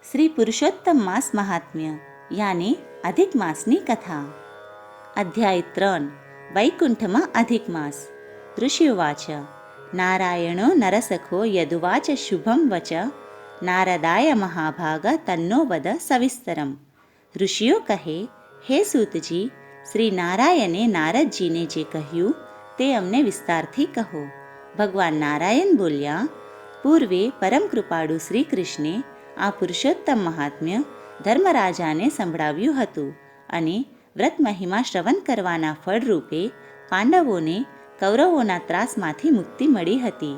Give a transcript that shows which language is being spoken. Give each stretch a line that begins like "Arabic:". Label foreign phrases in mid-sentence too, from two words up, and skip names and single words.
Gujarati: પુરુષોત્તમ માસ મહાત્મ્ય યાની અધિક માસની કથા। અધ્યાય 3 વૈકુંઠમાં અધિક માસ।
Sanskrit: ऋषिवाच नारायणो नरसखो यदुवाच शुभम वच नारदाय महाभाग तन्नो वद सविस्तरम।
Gujarati: ऋषिઓ કહે, હે સૂતજી, શ્રી નારાયણે નારદજીને જે કહ્યું તે અમને વિસ્તારથી કહો। ભગવાન નારાયણ બોલ્યા, પૂર્વે પરમ કૃપાળુ શ્રી કૃષ્ણે આ પુરુષોત્તમ મહાત્મ્ય ધર્મરાજાને સંભળાવ્યું હતું અને વ્રત મહિમા શ્રવણ કરવાના ફળરૂપે પાંડવોને કૌરવોના ત્રાસમાંથી મુક્તિ મળી હતી।